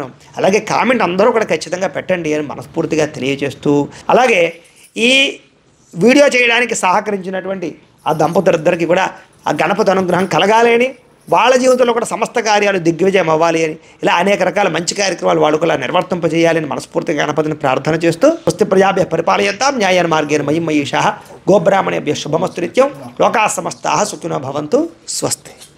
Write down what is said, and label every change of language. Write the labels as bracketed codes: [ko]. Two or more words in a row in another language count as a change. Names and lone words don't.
[te] అలాగే కామెంట్ అందరూ కూడా ఖచ్చితంగా పెట్టండి అని మనస్ఫూర్తిగా తెలియజేస్తూ, అలాగే ఈ వీడియో చేయడానికి సహకరించినటువంటి ఆ దంపతులిద్దరికీ కూడా ఆ గణపతి అనుగ్రహం కలగాలి అని, వాళ్ళ జీవితంలో కూడా సమస్త కార్యాలు దిగ్విజయం అవ్వాలి అని, ఇలా అనేక రకాల మంచి కార్యక్రమాలు వాళ్ళు కూడా నిర్వర్తింపజేయాలని మనస్ఫూర్తిగా గణపతిని ప్రార్థన చేస్తూ, [sa] స్వస్తి ప్రజాభ్య పరిపాలయంతాం న్యాయేన మార్గేణ మయీం మహీషాః గోబ్రాహ్మణేభ్యః శుభమస్తు నిత్యం లోకాః సమస్తాః సుఖినో భవంతు. స్వస్తి.